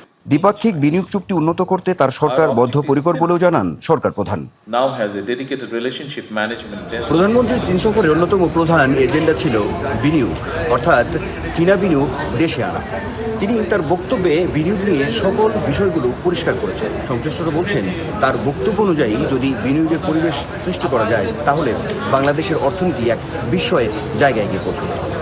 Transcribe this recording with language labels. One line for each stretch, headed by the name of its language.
Bangla: দ্বিপাক্ষিক বিনিয়োগ চুক্তি উন্নত করতে তার সরকার বদ্ধপরিকর বলেও জানান সরকার প্রধান।
English: Now has a dedicated relationship management desk.
Bangla: প্রধানমন্ত্রীর চীন সফরের অন্যতম প্রধান এজেন্ডা ছিল বিনিয়োগ, অর্থাৎ চীনা বিনিয়োগ দেশে আনা। তিনি তার বক্তব্যে বিনিয়োগ নিয়ে সকল বিষয়গুলো পরিষ্কার করেছেন। সংশ্লিষ্টরা বলছেন, তার বক্তব্য অনুযায়ী যদি বিনিয়োগের পরিবেশ সৃষ্টি করা যায় তাহলে বাংলাদেশের অর্থনীতি এক বিস্ময়ের জায়গায় গিয়ে পৌঁছবে।